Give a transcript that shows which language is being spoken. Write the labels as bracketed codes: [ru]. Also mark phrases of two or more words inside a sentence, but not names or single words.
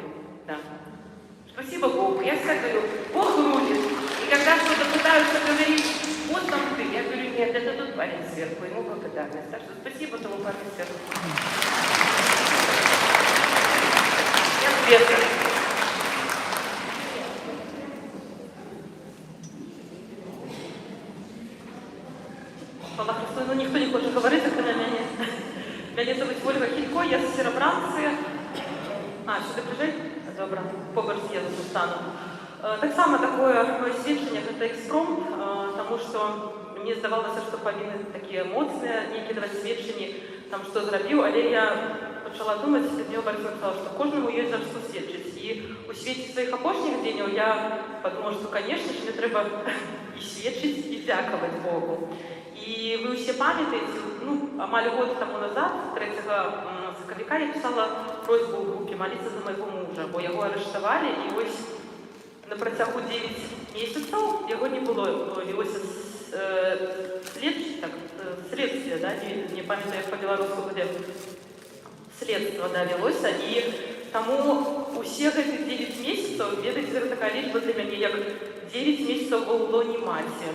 [ru] Да. Спасибо Богу. Я всегда говорю, Бог рулит. И когда что-то пытаются говорить, вот там ты, я говорю, нет, это тут парень сверху, ему благодарность. Так что спасибо тому парню сверху. света. [uk] Слава Христу, ну ніхто не хоче говорити, коли мене. Мене звуть Ольга Хілько, я з Сєробранці. Сюди ближай? Добре, поруч з Єзусом стану. Так само такое моє свідчення, це експромт, тому що мені здавалося, що повинні такі емоції, які давати свідчення, там, що зробив, але я почала думати, і мені Борисовна сказала, що кожному є за що свідчити. І у світі своїх опошніх днів я подумала, що, звісно ж, мені треба і свідчити, і дякувати Богу. І ви всі пам'ятаєте, [be] амаль год тому назад, 3 сакавіка, [uk] я писала просьбу в групі молитися за моєго мужа, бо його арештували, і ось на протягу 9 місяців його не було, велося слідство, да, не пам'ятаю, як по-білоруську буде, слідство, да, велося, і тому усіх цих 9 місяців, ведаєте, це така лічба для мене, як 9 місяців в лоні матері.